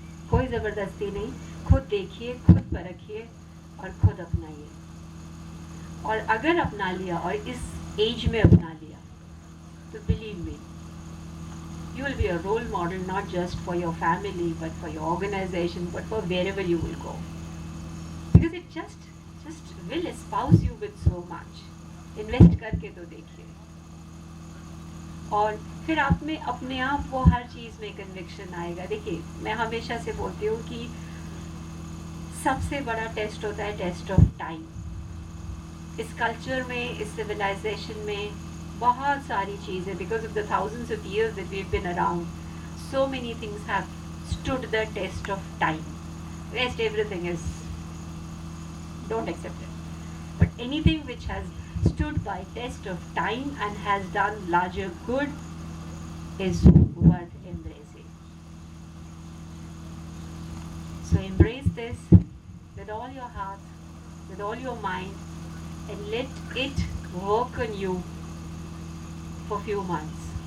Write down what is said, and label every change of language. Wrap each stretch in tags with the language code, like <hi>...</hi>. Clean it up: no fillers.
<hi>कोई ज़बरदस्ती नहीं, खुद देखिए, खुद परखिए और खुद अपनाइए. और अगर अपना लिया और इस एज में अपना लिया, तो</hi> <en>believe me, you will be a role model not just for your family but for your organization, but for wherever you will go. Because it just will espouse you with so much.</en> <hi>Invest करके तो देखिए. और फिर आप में अपने आप वो हर चीज़ में कन्विक्शन आएगा. देखिए, मैं हमेशा से बोलती हूँ कि सबसे बड़ा टेस्ट होता है टेस्ट ऑफ टाइम. इस कल्चर में, इस सिविलाइजेशन में बहुत सारी चीज़ें,</hi> <en>Because of the thousands of years that we have been around, so many things have stood the test of time. Rest everything is, don't accept it. But anything which has stood by test of time and has done larger good is worth embracing. So embrace this with all your heart, with all your mind, and let it work on you for few months.</en>